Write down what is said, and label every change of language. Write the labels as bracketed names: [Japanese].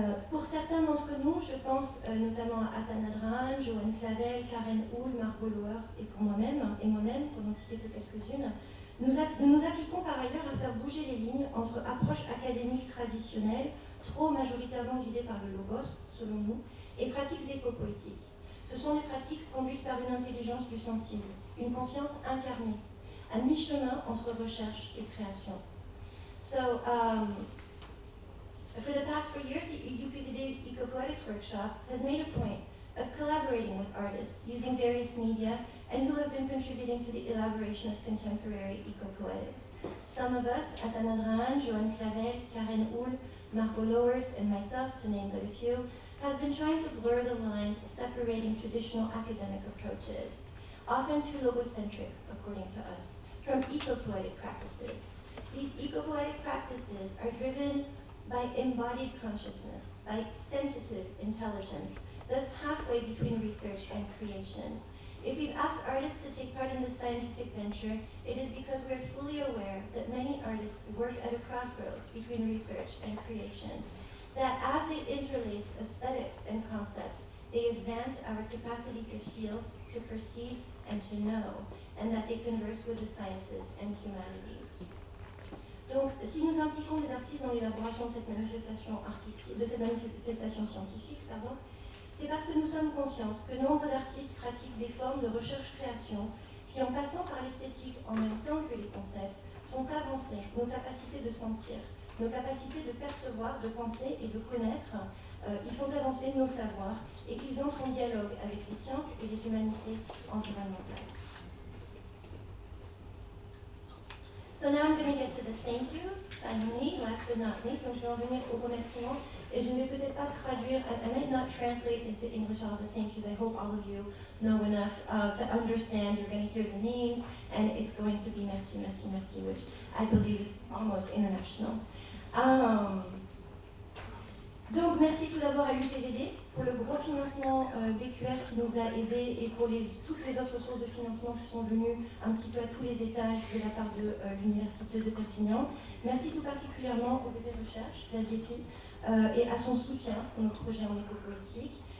[French] Pour certains d'entre nous, je pense notamment à Atana Drahan, Joanne Clavel, Karen Hull, Margot Lowers et moi-même, pour n'en citer que quelques-unes, nous appliquons par ailleurs à faire bouger les lignes entre approches académiques traditionnelles, trop majoritairement guidées par le logos, selon nous, et pratiques éco-poétiques. Ce sont des pratiques conduites par une intelligence du sensible, une conscience incarnée, à mi-chemin entre recherche et création. [English] So, for the past 4 years, the UPVD Ecopoetics Workshop has made a point of collaborating with artists using various media and who have been contributing to the elaboration of contemporary ecopoetics. Some of us, Atana Drahan, Joanne Clavel, Karen Hull, Margot Lowers, and myself, to name but a few, have been trying to blur the lines separating traditional academic approaches, often too logocentric, according to us, from ecopoetic practices. These ecopoetic practices are driven by embodied consciousness, by sensitive intelligence, thus halfway between research and creation. If we've asked artists to take part in this scientific venture, it is because we're fully aware that many artists work at a crossroads between research and creation, that as they interlace aesthetics and concepts, they advance our capacity to feel, to perceive, and to know, and that they converse with the sciences and humanities. [French] Donc, si nous impliquons les artistes dans l'élaboration de cette manifestation scientifique, c'est parce que nous sommes conscientes que nombre d'artistes pratiquent des formes de recherche-création qui, en passant par l'esthétique en même temps que les concepts, font avancer nos capacités de sentir, nos capacités de percevoir, de penser et de connaître. Ils font avancer nos savoirs et qu'ils entrent en dialogue avec les sciences et les humanités environnementales. [English] So now I'm going to get to the thank yous, finally, last but not least. [French] Donc je vais en venir aux remerciements et je ne vais peut-être pas traduire, [English] I might not translate into English all the thank yous. I hope all of you know enough to understand. You're going to hear the names and it's going to be [French] merci, merci, merci, [English] which I believe is almost international. [French] Donc merci tout d'abord à l'UPVD pour le gros financement BQR qui nous a aidés et pour toutes les autres sources de financement qui sont venues un petit peu à tous les étages de la part de l'Université de Perpignan. Merci tout particulièrement aux effets de recherche, la DIEPI, et à son soutien pour nos projets en éco-politique.